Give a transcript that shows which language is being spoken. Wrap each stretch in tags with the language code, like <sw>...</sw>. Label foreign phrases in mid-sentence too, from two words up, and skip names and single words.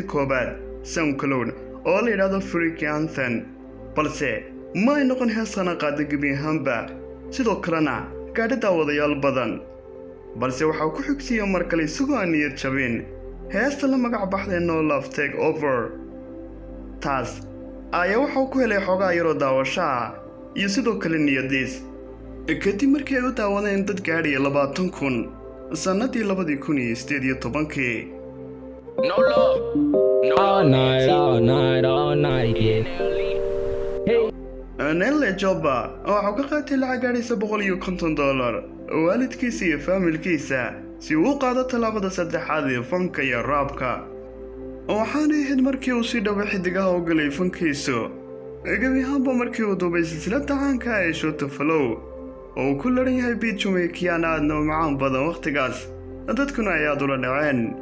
<so>koobaad SoundCloud oo la yiraahdo Freak Anthem balse ma ay noqon heesana qaada gebi ahaanba sidoo kalena gaadhi daawadayaal badan balse waxa uu ku xigsiiyay mar kale isagoo aan niyad jabin heesta la magac baxday No Love Take Over taas ayaa waxa uu ku helay xogaa yaroo daawashaa iyo sidoo kale niyadiis kadib markii ay u daawadeen dad gaadhaya 20,000 sanadii 2018</so> <en>No love. No All love. night, yeah.</en> <so>Nella Joba waxa uu ka qaatay lacag gaadhaysa $150 waalidkiisa iyo faamilkiisa si uu u qaado talaabada saddexaad ee fanka iyo raabka waxaana ahayd markii uu si dhaba xidigaha u galay fankiisu gebi ahaanba markii uu duubay silsilada caanka ee Shot Flow oo uu ku laran yahay beat Jamaican aadna u macaan badan waqtigaas dadkuna ay aad ula dhaceen</so>